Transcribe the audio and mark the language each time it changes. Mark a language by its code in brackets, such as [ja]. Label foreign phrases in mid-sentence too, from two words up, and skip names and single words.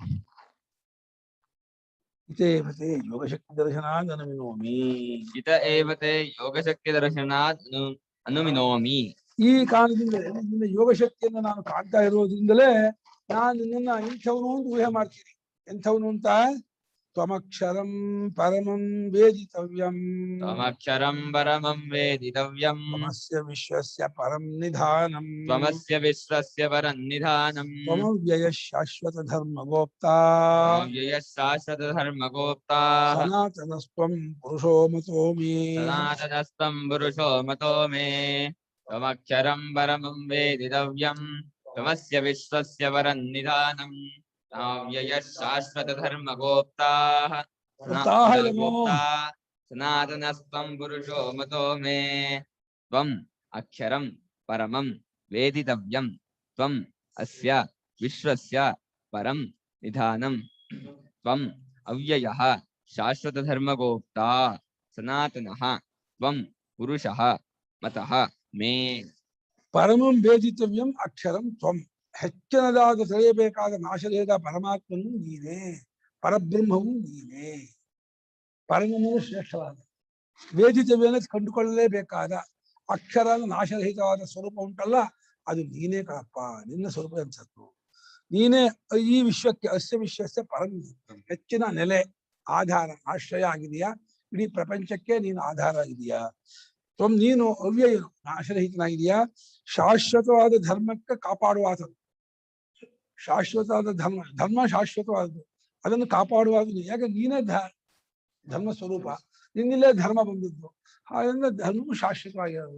[sa] ಇತೇವತೆ ಯೋಗಶಕ್ತಿ ದರ್ಶನಾತ್ ಅನುಮಿನೋಮಿ. ಇತ ಏವತೆ ಯೋಗಶಕ್ತಿ ದರ್ಶನಾತ್ ಅನುಮಿನೋಮಿ. [kn] ಈ ಕಾರಣದಿಂದಲೇ ನಿನ್ನ ಯೋಗಶಕ್ತಿಯನ್ನು ನಾನು ಕಾಣ್ತಾ ಇರೋದ್ರಿಂದಲೇ ನಾನು ನಿನ್ನನ್ನ ಇಂಥವನು ಅಂತ ಊಹೆ ಮಾಡ್ತೀನಿ. ಎಂಥವನು ಅಂತ? [sa] ತ್ವಮಕ್ಷರಂ ಪರಮಂ ವೇದಿತವ್ಯಂ. ತ್ವಮಕ್ಷರಂ ಪರಮಂ ವೇದಿತವ್ಯಂ. ತ್ವಮಸ್ಯ ವಿಶ್ವಸ್ಯ ಪರಂ ನಿಧಾನಂ. ತ್ವಮಸ್ಯ ವಿಶ್ವಸ್ಯ ಪರಂ ನಿಧಾನಂ. ತ್ವಮವ್ಯಯಃ ಶಾಶ್ವತ ಧರ್ಮಗೋಪ್ತಾ. ತ್ವಮವ್ಯಯಃ ಶಾಶ್ವತ ಧರ್ಮಗೋಪ್ತಾ. ಸನಾತನಸ್ತ್ವಂ ಪುರುಷೋ ಮತೋ ಮೇ. ಸನಾತನಸ್ತ್ವಂ ಪುರುಷೋ ಮತೋ ಮೇ. ತ್ವಮಕ್ಷರಂ ಪರಮಂ ವೇದಿತವ್ಯಂ. ತ್ವಮಸ್ಯ ವಿಶ್ವಸ್ಯ ಪರಂ ನಿಧಾನಂ. ತ್ವಮವ್ಯಯಃ ಶಾಶ್ವತ ಧರ್ಮಗೋಪ್ತಾ. ಸನಾತನಸ್ತ್ವಂ ಪುರುಷೋ ಮತೋ ಮೇ. ತ್ವಂ ಅಕ್ಷರಂ ಪರಮಂ ವೇದಿತವ್ಯಂ. ತ್ವಂ ಅಸ್ಯ ವಿಶ್ವಸ್ಯ ಪರಂ ನಿಧಾನಂ. ತ್ವಂ ಅವ್ಯಯಃ ಶಾಶ್ವತ ಧರ್ಮಗೋಪ್ತಾ. ಸನಾತನಃ ತ್ವಂ ಪುರುಷಃ ಮತಃ ಮೇ. ಪರಮಂ ವೇದಿತವ್ಯಂ ಅಕ್ಷರಂ ತ್ವಂ. [kn] ಹೆಚ್ಚಿನದಾದ ತಿಳಿಯಬೇಕಾದ ನಾಶದೇದ ಪರಮಾತ್ಮನು ನೀನೇ, ಪರಬ್ರಹ್ಮವು ನೀನೇ. ಪರಮನು ಶ್ರೇಷ್ಠವಾದ ವೇದಿತವ್ಯನ ಕಂಡುಕೊಳ್ಳಲೇಬೇಕಾದ ಅಕ್ಷರ ನಾಶರಹಿತವಾದ ಸ್ವರೂಪ ಉಂಟಲ್ಲ, ಅದು ನೀನೇ ಕಣಪ್ಪ. ನಿನ್ನ ಸ್ವರೂಪ ಅನ್ಸತ್ತು. ನೀನೇ ಈ ವಿಶ್ವಕ್ಕೆ, [sa] ಅಸ್ಯ ವಿಶ್ವಸ್ಯ ಪರಂ, [kn] ಹೆಚ್ಚಿನ ನೆಲೆ, ಆಧಾರ, ಆಶ್ರಯ ಆಗಿದೆಯಾ. ಇಡೀ ಪ್ರಪಂಚಕ್ಕೆ ನೀನು ಆಧಾರ ಆಗಿದೆಯಾ. ತ್ವಂ ನೀನು ಅವ್ಯಯನು, ನಾಶರಹಿತನಾಗಿದೆಯಾ. ಶಾಶ್ವತವಾದ ಧರ್ಮಕ್ಕೆ ಕಾಪಾಡುವಾತ, ಶಾಶ್ವತವಾದ ಧರ್ಮ, ಧರ್ಮ ಶಾಶ್ವತವಾದದ್ದು, ಅದನ್ನು ಕಾಪಾಡುವುದು ಯಾಕೆ ನೀನೇ ಧರ್ಮ ಸ್ವರೂಪ, ನಿನ್ನಿಲ್ಲೇ ಧರ್ಮ ಬಂದಿದ್ದು, ಹಾಗಾಗಿ ಧರ್ಮವು ಶಾಶ್ವತವಾಗಿರೋದು.